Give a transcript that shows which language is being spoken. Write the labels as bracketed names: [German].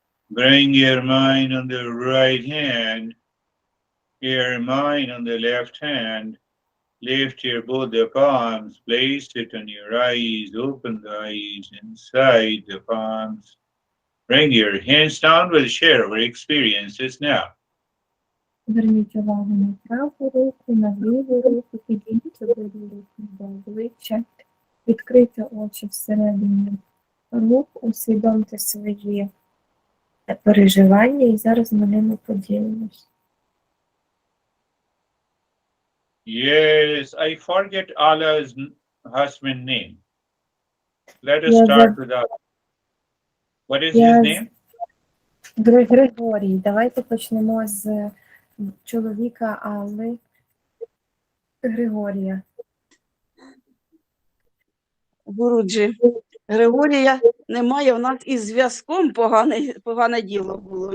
[English] Bring your mind on the right hand, your mind on the left hand. Lift your both the palms, place it on your eyes, open the eyes inside the palms. Bring your hands down, we'll share our experiences now. [Ukrainian] Зверніть увагу на праву руку, на ліву руку, підійдіть обидві руки до обличчя, відкрийте очі всередині рук, усвідомте свої переживання і зараз ми ними поділимось. [English] Yes, I forget Allah's husband name. Let us start with Allah. What is his name? [Ukrainian] Григорій, давайте почнемо з чоловіка Алли. Григорія. Гуруджі, Григорія немає, у нас із зв'язком погане діло було.